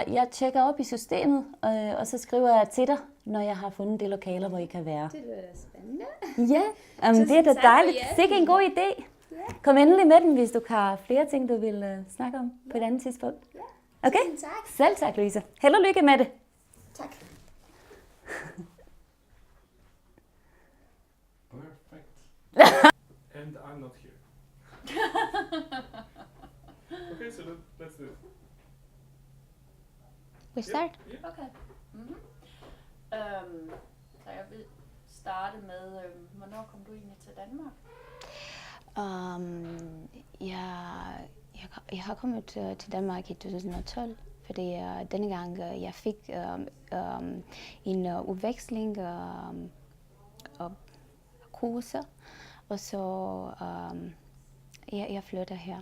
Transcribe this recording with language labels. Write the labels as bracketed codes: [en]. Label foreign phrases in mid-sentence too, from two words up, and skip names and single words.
[da] Jeg tjekker op i systemet, og så skriver jeg til dig, når jeg har fundet de lokaler, hvor I kan være. Det lyder spændende. Ja, det er da tak for dejligt. hjælpen. Sikke en god idé. Kom endelig med den, hvis du har flere ting, du vil snakke om på et andet tidspunkt. Ja. Okay? Tusind tak. Selv tak, Louise. Held og lykke med det. Tak. [en] Perfect. And I'm not here. Okay, so let's do it. We start? Yeah. Okay. [da] Så jeg vil starte med, hvornår kom du egentlig til Danmark? Jeg har kommet til Danmark i 2012, fordi denne gang jeg fik en udveksling og kurser, og så jeg flyttede her.